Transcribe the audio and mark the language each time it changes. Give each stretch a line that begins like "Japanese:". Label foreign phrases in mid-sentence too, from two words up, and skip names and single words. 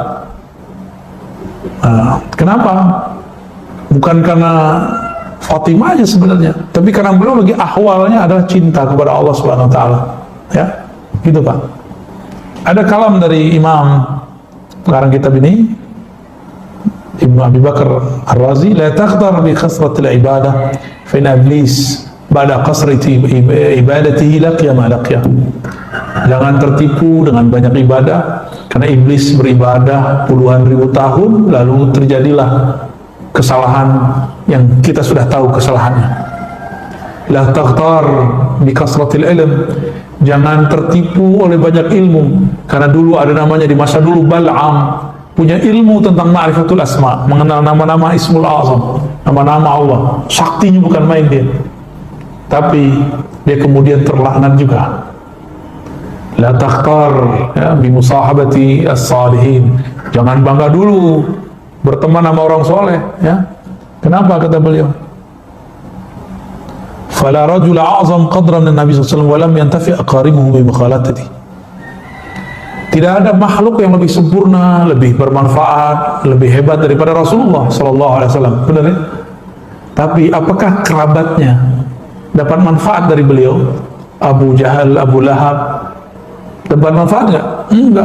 Indonesian: Kenapa? Bukan karena Fatimah aja sebenarnya, tapi karena beliau lagi ahwalnya adalah cinta kepada Allah
Arabic: سبحانه وتعالى.
Indonesian: Ya, gitu Pak. Ada kalam dari Imam pengarang kitab ini,
Arabic: ابن أبي بكر الرازي، لا تغتر بكثرة العبادة فإن إبليس بعد كثرة عبادته لقي ما لقي.
Indonesian: Jangan tertipu dengan banyak ibadah, karena iblis beribadah puluhan ribu tahun lalu terjadilah kesalahan yang kita sudah tahu kesalahannya.
Arabic: لا تغتر بكثرة العلم,
Indonesian: jangan tertipu oleh banyak ilmu, karena dulu ada namanya di masa dulu Bal'am, punya ilmu tentang
Arabic: معرفة الأسماء,
Indonesian: mengenal nama-nama
Arabic: الاسم الأعظم,
Indonesian: nama-nama Allah, saktinya bukan main dia. Tapi dia kemudian terlaknat juga.
Arabic: لا تغتر يا، بمصاحبة الصالحين,
Indonesian: jangan bangga dulu berteman sama orang soleh, ya. Kenapa kata beliau?
Arabic: فلا رجل أعظم قدرا من نبي صلى الله عليه وسلم ولم ينتفع أقاربه بمخالطته.
Indonesian: Tidak ada makhluk yang lebih sempurna, lebih bermanfaat, lebih hebat daripada Rasulullah
Arabic: صلى الله عليه وسلم.
Indonesian: Benar ya? Tapi apakah kerabatnya dapat manfaat dari beliau? Abu Jahal, Abu Lahab dapat manfaat nggak? Enggak.